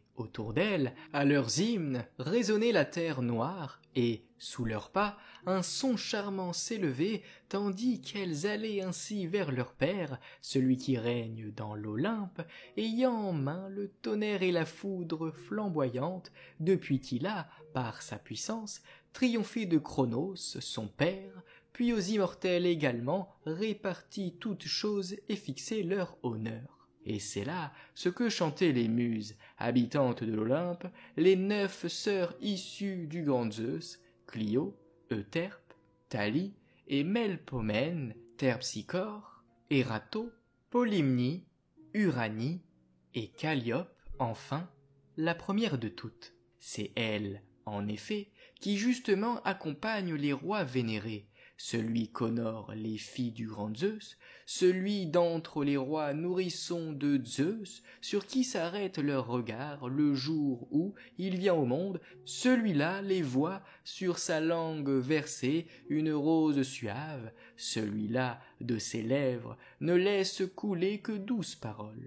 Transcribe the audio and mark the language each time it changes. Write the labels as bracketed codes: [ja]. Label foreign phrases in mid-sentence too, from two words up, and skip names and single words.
[fr] autour d'elles, à leurs hymnes, résonnait la terre noire, et, sous leurs pas, un son charmant s'élevait, tandis qu'elles allaient ainsi vers leur père, celui qui règne dans l'Olympe, ayant en main le tonnerre et la foudre flamboyante, depuis qu'il a, par sa puissance, triomphé de Cronos, son père, puis aux immortels également réparti toutes choses et fixé leur honneur. Et c'est là ce que chantaient les muses, habitantes de l'Olympe, les 9 sœurs issues du grand Zeus, Clio, Euterpe, Thalie et Melpomène, Terpsichore, Erato, Polymnie, Uranie et Calliope, enfin, la première de toutes. C'est elle, en effet, qui justement accompagne les rois vénérés, celui qu'honorent les filles du grand Zeus, celui d'entre les rois nourrissons de Zeus, sur qui s'arrête leur regard le jour où il vient au monde, celui-là les voit sur sa langue verser une rose suave, celui-là de ses lèvres ne laisse couler que douces paroles.